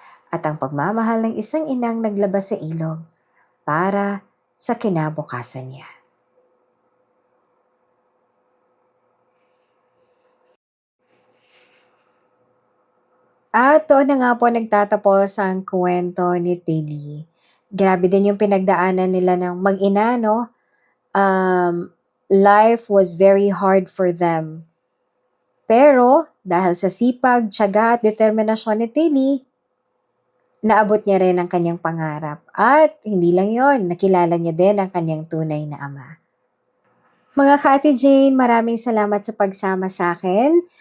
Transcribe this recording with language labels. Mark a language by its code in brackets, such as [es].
[tl] At ang pagmamahal ng isang inang naglabas sa ilog para sa kinabukasan niya. At doon na nga po nagtatapos ang kwento ni Tilly. Grabe din yung pinagdaanan nila ng mag-ina, no? [en] Life was very hard for them. [tl] Pero, dahil sa sipag, tiyaga at determinasyon ni Tilly, naabot niya rin ang kanyang pangarap. At hindi lang yon, nakilala niya din ang kanyang tunay na ama. Mga ka-Ate Jane, maraming salamat sa pagsama sa akin.